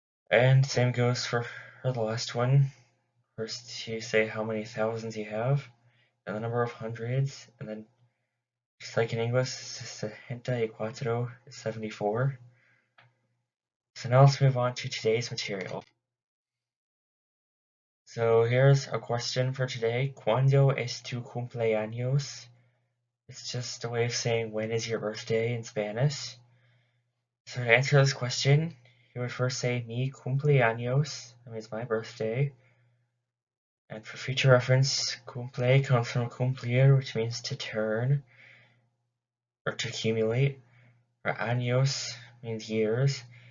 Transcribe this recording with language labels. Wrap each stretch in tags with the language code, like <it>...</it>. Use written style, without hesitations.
<en>And same goes for the last one. First you say how many thousands you have, and the number of hundreds, and then just like in English,</en> <es>sesenta y cuatro</es> <en>is 74. So now let's move on to today's material. So here's a question for today.</en> <es>¿Cuándo es tu cumpleaños?</es> <en>It's just a way of saying when is your birthday in Spanish. So to answer this question, you would first say</en> <es>mi cumpleaños,</es> <en>that means my birthday. And for future reference, cumple comes from cumplir, which means to turn or to accumulate, or años means years.</en>